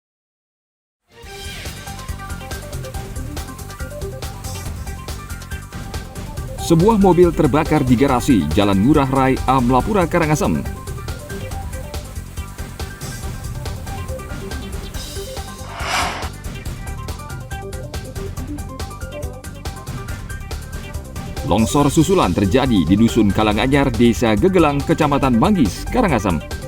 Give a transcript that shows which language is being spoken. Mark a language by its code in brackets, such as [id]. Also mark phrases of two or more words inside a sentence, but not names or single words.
[id] Sebuah mobil terbakar di garasi Jalan Ngurah Rai, Amlapura, Karangasem. Longsor susulan terjadi di Dusun Kalanganyar, Desa Gegelang, Kecamatan Manggis, Karangasem.